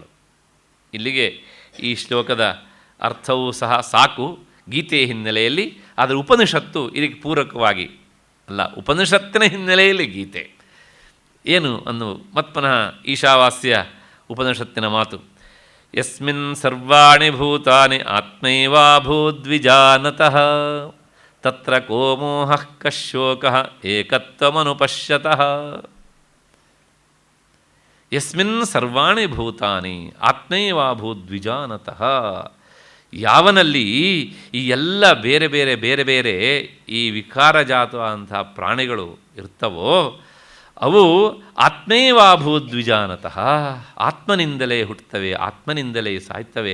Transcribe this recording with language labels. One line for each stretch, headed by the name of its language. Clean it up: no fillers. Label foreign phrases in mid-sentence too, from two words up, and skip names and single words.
Kannada: ಇಲ್ಲಿಗೆ ಈ ಶ್ಲೋಕದ ಅರ್ಥವೂ ಸಹ ಸಾಕು ಗೀತೆಯ ಹಿನ್ನೆಲೆಯಲ್ಲಿ. ಆದರೆ ಉಪನಿಷತ್ತು ಇದಕ್ಕೆ ಪೂರಕವಾಗಿ ಅಲ್ಲ, ಉಪನಿಷತ್ತಿನ ಹಿನ್ನೆಲೆಯಲ್ಲಿ ಗೀತೆ ಏನು ಅನ್ನು ಮತ್ಪುನಃ ಈಶಾವಾಸ್ಯ ಉಪನಿಷತ್ತಿನ ಮಾತು.
Sanskrit: ಯಸ್ಮಿನ್ ಸರ್ವಾಣಿ ಭೂತಾನಿ ಆತ್ಮೈವಾಭೂದ್ವಿಜಾನತಃ ತತ್ರ ಕೋ ಮೋಹಃ ಕಶೋಕಃ ಏಕತ್ವಮನುಪಶ್ಯತಃ. ಯಸ್ಮಿನ್ ಸರ್ವಾಣಿ ಭೂತಾನಿ ಆತ್ಮೈವಾಭೂದ್ವಿಜಾನತಃ,
Kannada: ಯಾವನಲ್ಲಿ ಈ ಎಲ್ಲ ಬೇರೆ ಬೇರೆ ಬೇರೆ ಬೇರೆ ಈ ವಿಕಾರಜಾತವಾದಂಥ ಪ್ರಾಣಿಗಳು ಇರ್ತವೋ ಅವು ಆತ್ಮೈವಾಭೂದ್ವಿಜಾನತಃ, ಆತ್ಮನಿಂದಲೇ ಹುಟ್ಟುತ್ತವೆ, ಆತ್ಮನಿಂದಲೇ ಸಾಯ್ತವೆ.